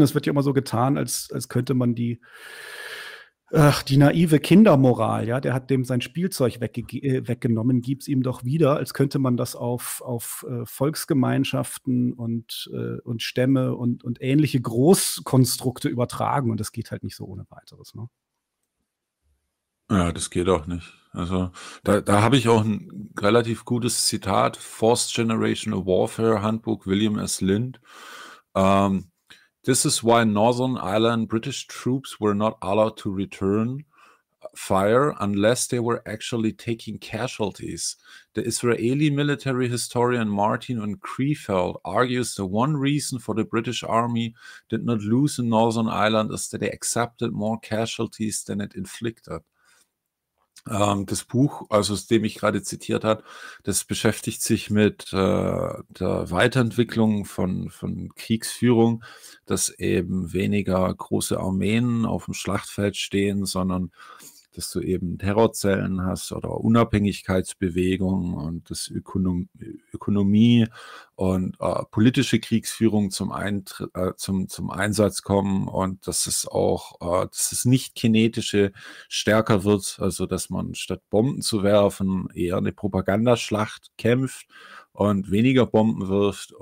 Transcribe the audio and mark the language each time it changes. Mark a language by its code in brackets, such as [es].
[de] Es wird ja immer so getan, als könnte man die naive Kindermoral, ja, der hat dem sein Spielzeug weggenommen, gibt's ihm doch wieder, als könnte man das auf Volksgemeinschaften und Stämme und ähnliche Großkonstrukte übertragen. Und das geht halt nicht so ohne weiteres, ne? Ja, das geht auch nicht. Also da habe ich auch ein relativ gutes Zitat, Fourth Generation Warfare Handbook, William S. Lind. [en] This is why Northern Ireland British troops were not allowed to return fire unless they were actually taking casualties. The Israeli military historian Martin von Krefeld argues the one reason for the British army did not lose in Northern Ireland is that they accepted more casualties than it inflicted. [de] Das Buch, also aus dem ich gerade zitiert habe, das beschäftigt sich mit der Weiterentwicklung von Kriegsführung, dass eben weniger große Armeen auf dem Schlachtfeld stehen, sondern dass du eben Terrorzellen hast oder Unabhängigkeitsbewegungen und dass Ökonomie und politische Kriegsführung zum Einsatz kommen und dass es auch, dass es nicht kinetische stärker wird, also dass man statt Bomben zu werfen eher eine Propagandaschlacht kämpft und weniger Bomben wirft.